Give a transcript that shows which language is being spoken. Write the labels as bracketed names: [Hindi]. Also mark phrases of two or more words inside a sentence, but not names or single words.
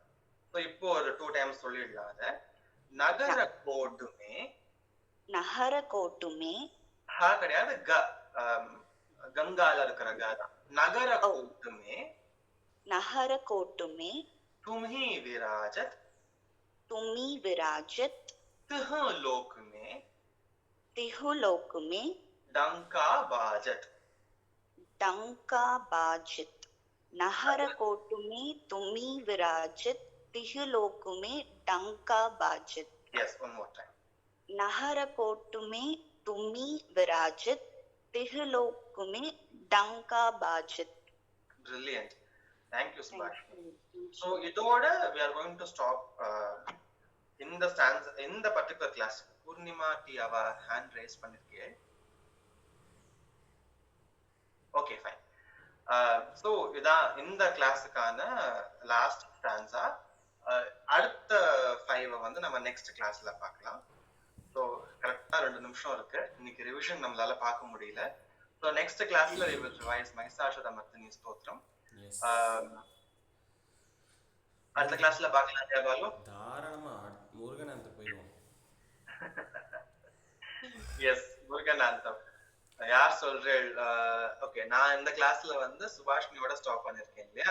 [Tamil] ஸோ இப்போ ஒரு 2 டைம்ஸ் சொல்லிடலாம் அதை. [Hindi] नगर कोट में, नगर कोट में, [Tamil] ஹ கிடையாது, கங்கால இருக்கிற க தான். [Hindi] नगर कोட में, नगर कोट में, तुम्ही विराजत, तुम्ही विराजत, तिह लोक में, तिहु लोक में, डंका बाजत, डंका बाजित। नहर कोट में तुम्ही विराजित, तिहु लोक में डंका बाजित। [English] Yes, one more time. [Hindi] नहर कोट में तुम्ही विराजित, तिहु लोक में डंका बाजित। [English] Brilliant. Thank you, Subhash. So [Tamil] இதோட [English] we are going to stop in the stanza, in the particular class. [Tamil] Purnima டி அவ [English] hand raise [Tamil] பண்ணிருக்கே. [English] Okay, fine. [Tamil] So இதான் இந்த கிளாஸுக்கான [English] last stanza. [Tamil] அடுத்த 5 வந்து நம்ம [English] next class [Tamil] பார்க்கலாம். ஸோ கரெக்டா 2 நிமிஷம் இருக்கு. இன்னைக்கு ரிவிஷன் நம்மளால பார்க்க முடியல. [English] so next class we will revise மகிஷாசுரமர்த்தினி ஸ்தோத்திரம். [Tamil] அடுத்த கிளாஸ்ல பார்க்கலாம். ஜெயபாலு தாராளமா முருகனாந்த போயிடுவோம். எஸ், முருகனாந்தம் யார் சொல்றேன்? ஓகே, நான் இந்த கிளாஸ்ல வந்து சுபாஷினியோட ஸ்டாப் பண்ணிருக்கேன் இல்லையா?